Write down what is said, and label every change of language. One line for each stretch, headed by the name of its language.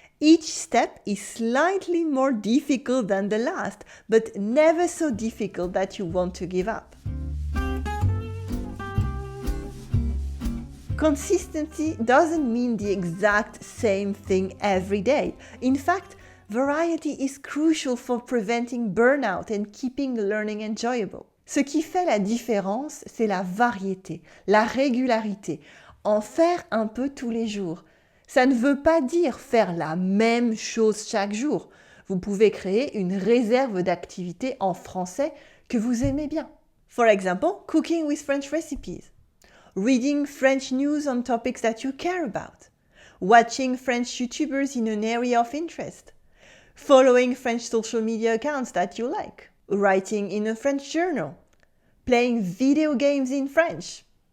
English: Each step is slightly more difficult than the last, but never so difficult that you want to give up. Consistency doesn't mean the exact same thing every day. In fact, variety is crucial for preventing burnout and keeping learning enjoyable.
French: Ce qui fait la différence, c'est la variété, la régularité. En faire un peu tous les jours. Ça ne veut pas dire faire la même chose chaque jour. Vous pouvez créer une réserve d'activités en français que vous aimez bien.
English: For example, cooking with French recipes, reading French news on topics that you care about, watching French YouTubers in an area of interest, following French social media accounts that you like, writing in a French journal, playing video games in French,